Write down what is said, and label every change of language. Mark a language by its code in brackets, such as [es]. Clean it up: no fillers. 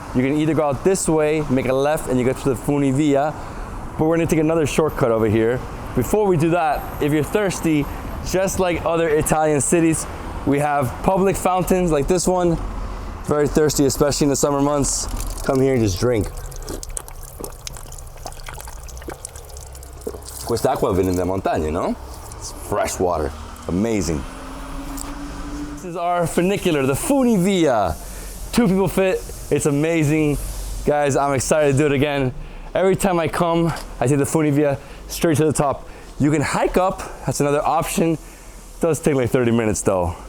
[en] You can either go out this way, make a left, and you get to the Funivia, but we're gonna take another shortcut over here. Before we do that, if you're thirsty, just like other Italian cities, we have public fountains like this one. Very thirsty, especially in the summer months. Come here and just drink. [it] Quest'acqua viene dalle montagne, no? [en] It's fresh water. Amazing. This is our funicular, the Funivia. 2 people fit, it's amazing. Guys, I'm excited to do it again. Every time I come, I take the Funivia straight to the top. You can hike up, that's another option. It does take like 30 minutes though.